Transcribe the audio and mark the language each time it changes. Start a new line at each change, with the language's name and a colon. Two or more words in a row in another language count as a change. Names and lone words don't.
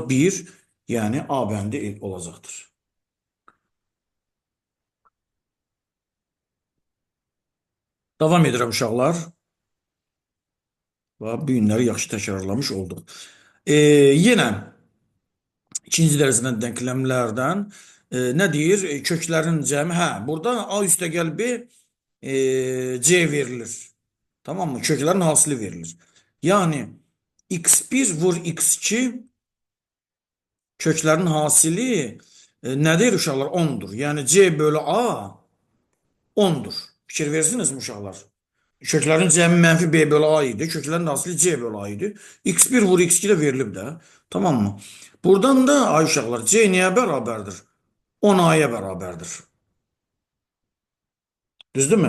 Azerbaijani: 1, yəni A bəndi olacaqdır. Davam edirəm uşaqlar. Və bu günləri yaxşı təkrarlamış olduq.
Turkish: Yenə İkinci dereceden denklemlerden ne deyir?
Azerbaijani: Köklerin cəmi. Hə, burada A üstəgəl B C verilir.
Turkish: Tamam mı? Köklerin hasılı verilir. Yani x1 vur x2 köklerin hasili nedir uşaqlar? 10'dur. Yani C bölü A 10'dur.
Azerbaijani: Fikir versiniz mi uşaqlar? Köklerin cəmi mənfi B bölü A idi. Köklerin hasili C bölü A idi. X1 vur x2 de verilib də.
Turkish: Tamam mı?
Azerbaijani: Buradan da ay uşaqlar C nəyə bərabərdir? 10A'ya bərabərdir. Düzdürmü?